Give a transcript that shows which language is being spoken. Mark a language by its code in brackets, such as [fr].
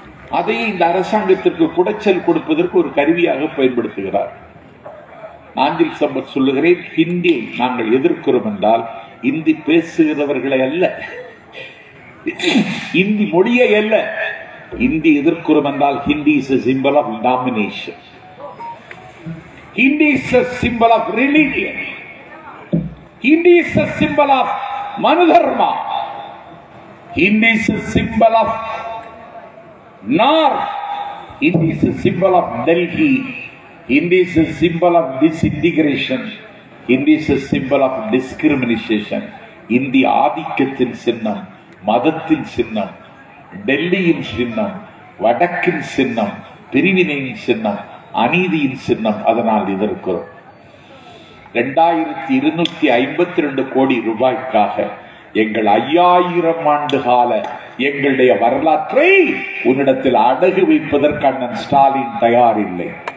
[ta] அதையே இந்த அரசாங்கத்திற்கு குடைச்சல் கொடுப்பதற்கு ஒரு கருவியாக பயன்படுத்துகிறார். நாஞ்சில் சம்பத் சொல்லுகிறேன், ஹிந்தியை நாங்கள் எதிர்க்கிறோம் என்றால் இந்தி பேசுகிறவர்களை அல்ல, இந்தி மொழியை அல்ல. இந்தி எதிர்க்கிறோம் என்றால் [en] Hindi is a symbol of domination. Hindi is a symbol of religion. Hindi is a symbol of Manudharma. Hindi is a symbol of North. Hindi is a symbol of Delhi. Hindi is a symbol of disintegration. Hindi is a symbol of discrimination. [ta] Hindi ஆதிக்கத்தின் சின்னம், மதத்தின் சின்னம், டெல்லியின் சின்னம், வடக்கின் சின்னம், பிரிவினையின் சின்னம், அநீதியின் சின்னம். அதனால் எதிர்க்கிறோம். 2252 கோடி ரூபாய்க்காக எங்கள் 5000 ஆண்டு கால எங்களுடைய வரலாற்றை உன்னிடத்தில் அடகு வைப்பதற்கு அண்ணன் ஸ்டாலின் தயார் இல்லை.